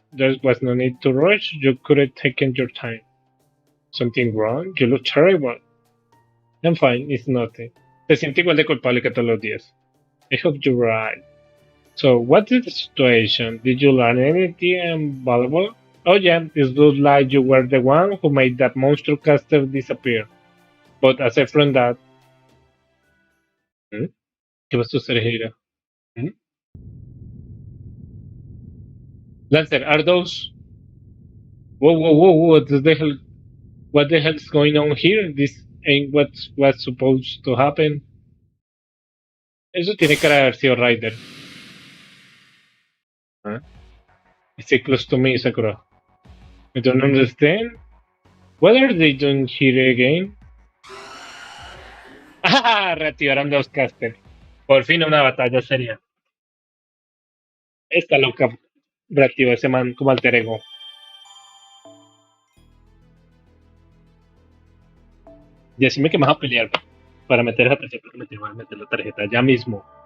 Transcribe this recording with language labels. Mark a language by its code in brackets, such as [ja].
[en] There was no need to rush. You could have taken your time. Something wrong? You look terrible. I'm fine. It's nothing. [es] Te siento igual de culpable que todos los días. [en] I hope you're right. So, what is the situation? Did you learn anything valuable? Oh yeah, this looks like you were the one who made that monster caster disappear. But aside from that... [es] ¿Qué va a suceder? [en] Lancer, are those... Whoa, what the hell... What the hell is going on here? This ain't what was supposed to happen. [es] Eso tiene cara de haber sido Ryder. [en] Huh? Stay close to me, Sakura. I don't understand. What are they doing here again? [es] ¡Ah! Reactivaron dos casters. Por fin una batalla seria. Esta loca reactiva ese man como alter ego. Decime que me vas a pelear para meter esa tarjeta. Voy a meter la tarjeta ya mismo.